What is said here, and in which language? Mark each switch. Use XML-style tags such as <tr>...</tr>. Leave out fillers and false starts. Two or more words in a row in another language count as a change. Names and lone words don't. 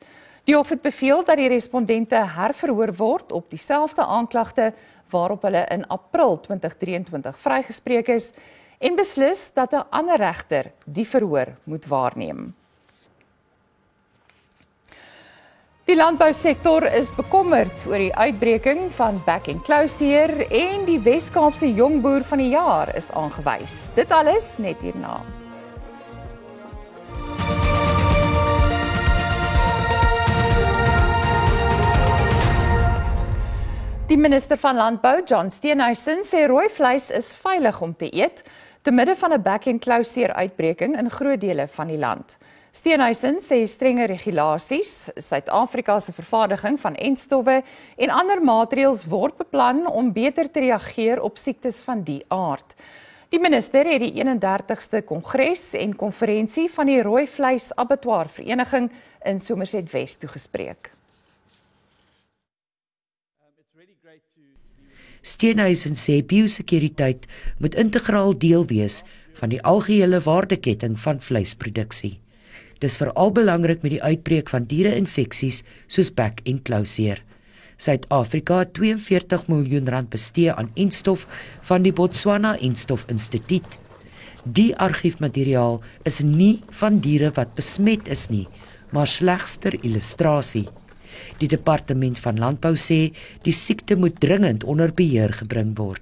<af>Die hof het beveel dat die respondente herverhoor word op dieselfde aanklagte waarop hulle in April 2023 vrygespreek is en beslis dat 'n ander regter die verhoor moet waarneem. Die landbousektor is bekommerd oor die uitbreking van back and closure en die Wes-Kaapse jongboer van die jaar is aangewys. Dit alles net hierna. Die minister van Landbou, John Steenhuisen, sê rooi vleis is veilig om te eet te midde van 'n back and closure uitbreking in groot dele van die land. Steenhuisen sê strenge regulasies, Suid-Afrika se vervaardiging van entstowwe en ander maatreëls word beplan om beter te reageer op siektes van die aard. Die minister het die 31ste kongres en konferensie van die rooi vleis abattoir vereniging in Somerset West toegespreek. Steenhuisen sê biosekuriteit moet integraal deel wees van die algehele waardeketting van vleisproduksie. Dis veral belangrik met die uitbreek van diere-infeksies soos back and closure. Suid-Afrika het 42 miljoen rand bestee aan entstof van die Botswana Entstof Instituut. Die argiefmateriaal is nie van diere wat besmet is nie, maar slegs ter illustrasie. Die departement van landbou sê die siekte moet dringend onder beheer gebring word.</af>